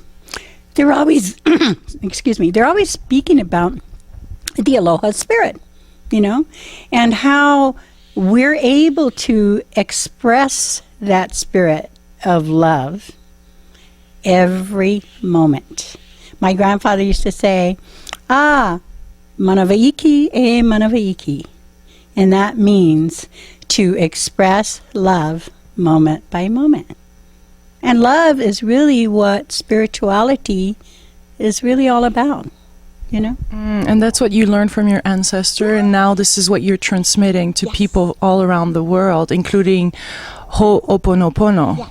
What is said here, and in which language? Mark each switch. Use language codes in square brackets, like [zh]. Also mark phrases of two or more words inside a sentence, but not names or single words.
[en] They're always, they're always speaking about the aloha spirit, you know, and how we're able to express that spirit of love every moment. My grandfather used to say, [haw] manavaiki e manavaiki. [en] And that means to express love moment by moment. And love is really what spirituality is really all about, you know? And that's what you learned from your ancestor, and now this is what you're transmitting to people all around the world, including Ho'oponopono.